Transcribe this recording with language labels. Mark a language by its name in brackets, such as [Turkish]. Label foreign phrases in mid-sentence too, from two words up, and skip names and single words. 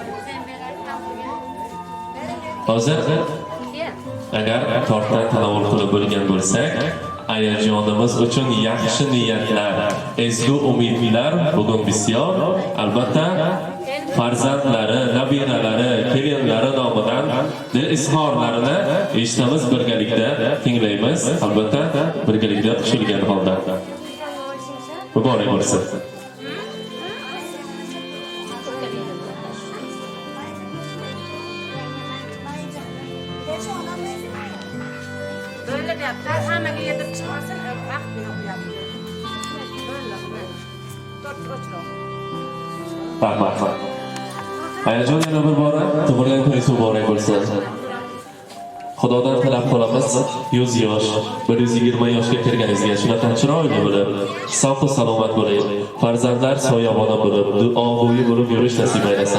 [Uzbek] Hozir agar tortdan tanovul qilib bo'lgan bo'lsak, ayajonimiz uchun yaxshi niyatlar, ezgu umidlar bugun bisyor. Albatta farzandlari, nabiralari, kelinlari nomidan dil izhorlarini eshitamiz, birgalikda tinglaymiz. Albatta birgalikda qo'shilgan holda. Muborak bo'lsin. [Turkish] Böyle de yaptılar. Hemen yedirip çıkmasın. Bak bir yapıyor. Böyle. Dört otur. [Uzbek] Rahmat. Ayajon yana bir bora tug'ilgan kuningiz muborak bo'lsin. Xudodan tilab qolamiz, 100 yosh, 120 yoshga kirganingizga shunaqa chiroyli bo'lib, sog' salomat bo'ling. Farzandlar soyaboni bo'lib, duo bo'yi bo'lib yurish nasib aylasin.